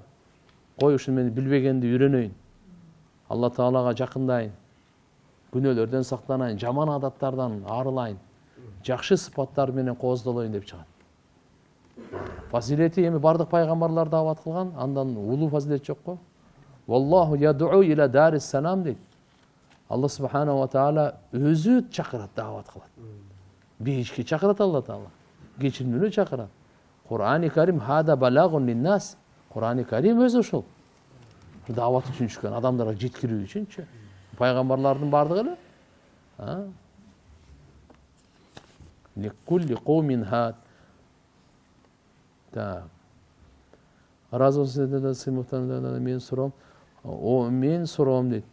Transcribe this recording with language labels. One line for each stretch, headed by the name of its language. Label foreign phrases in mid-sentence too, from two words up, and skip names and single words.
Kyrgyz: Кой ушуну мен билбегенди үйрөнөйүн. Алла Таалага жакындайын. Күнөөлөрдөн сактанайын, жаман адаттардан арылайын. Жакшы сыпаттар менен кооздолоюн деп чыгат. Фазилети эми бардык пайгамбарлар даават кылган, андан улуу фазилет жокко.
Arabic: والله يدعو إلى دار السلام дейт.
Kyrgyz: Алла
Arabic: سبحانه وتعالى
Kyrgyz: өзү чакырат, даават кылат. Бейишке чакырат Алла Таала. Кечирүүнү чакырат. Кур'ан-ы Карим
Arabic: هذا بلاغ للناس.
Kyrgyz: Кур'ан-ы Карим өзү ошол. Даават үчүн чыккан, адамдарга жеткирүү үчүнчү. Пайгамбарлардын бардыгы эле.
Arabic: لكل قوم هاد.
Kyrgyz: Так. Разы болсун мен суроом дейт.